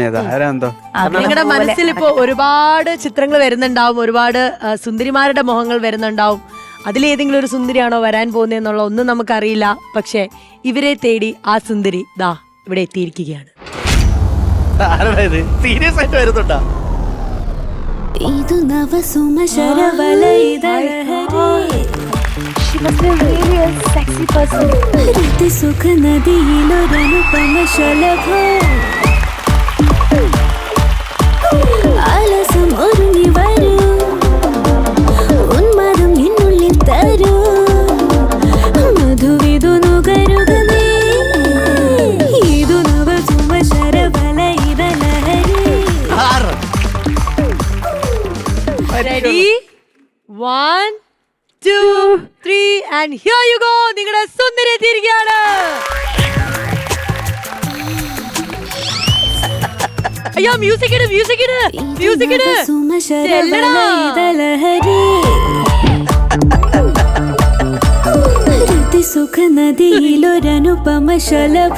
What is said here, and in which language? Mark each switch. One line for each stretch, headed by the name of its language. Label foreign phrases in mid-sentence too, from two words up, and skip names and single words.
Malayalam: നിങ്ങളുടെ മനസ്സിൽ ഇപ്പോ ഒരുപാട് ചിത്രങ്ങൾ വരുന്നുണ്ടാവും, ഒരുപാട് സുന്ദരിമാരുടെ മുഖങ്ങൾ വരുന്നുണ്ടാവും. അതിലേതെങ്കിലും ഒരു സുന്ദരിയാണോ വരാൻ പോകുന്നതെന്നുള്ള ഒന്നും നമുക്കറിയില്ല. പക്ഷെ ഇവരെ തേടി ആ സുന്ദരി ദാ ഇവിടെ എത്തിയിരിക്കുകയാണ്. സീരിയസ് ആയിട്ട് വരുന്നുണ്ടാ? ഇതു നവ സുമശരവല രീതി സുഖ നദിയിലൊരനുപമ ശലഭ ആലസം ഒരുങ്ങി വരൂ, ഉന്മാദം എന്നുള്ളിൽ തരൂ, മധുവിതു നുകരുക നീ, ഇതു നവ സുമശരവല ലഹരി. Ready?
English: 1, 2, 3 and here you go.
Malayalam: നിങ്ങളുടെ സുന്ദരി എത്തിയിരിക്കുകയാണ്. അയ്യോ മ്യൂസിക് ഇട്, മ്യൂസിക് ഇട്, മ്യൂസിക് ഇട്. സുഖ നദിയിലൊരനുപമ ശലഭ